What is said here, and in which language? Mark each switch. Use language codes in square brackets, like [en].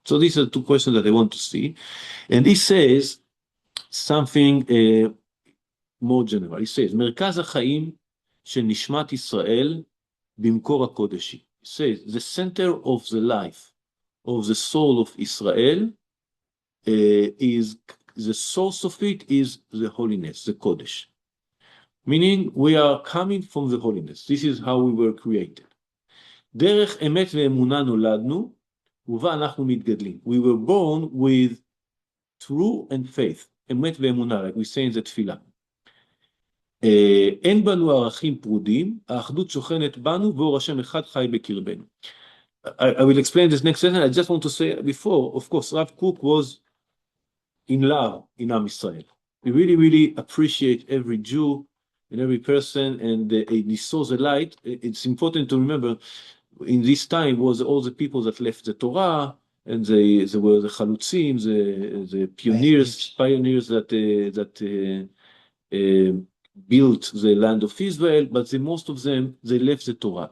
[en] So these are two questions that I want to see. And he says something more general. He says, [he] מרכז החיים של נשמת ישראל במקור הקודשי. [en] He says, the center of the life of the soul of Israel is, the source of it is the holiness, the Kodesh. Meaning, we are coming from the holiness. This is how we were created. [he] דרך אמת ואמונה נולדנו, ובה אנחנו מתגדלים. [en] We were born with true and faith, אמת ואמונה, like we say in the תפילה. [he] אין בנו ערכים פרודים, האחדות שוכנת בנו, ואור השם אחד חי בקרבנו. [en] I will explain this next sentence. I just want to say before, of course, Rav Kook was in love in Am Israel. We really, really appreciate every Jew and every person, and he saw the light. It's important to remember in this time was all the people that left the Torah, and they were the chalutzim, the pioneers that built the land of Israel, but most of them, they left the Torah.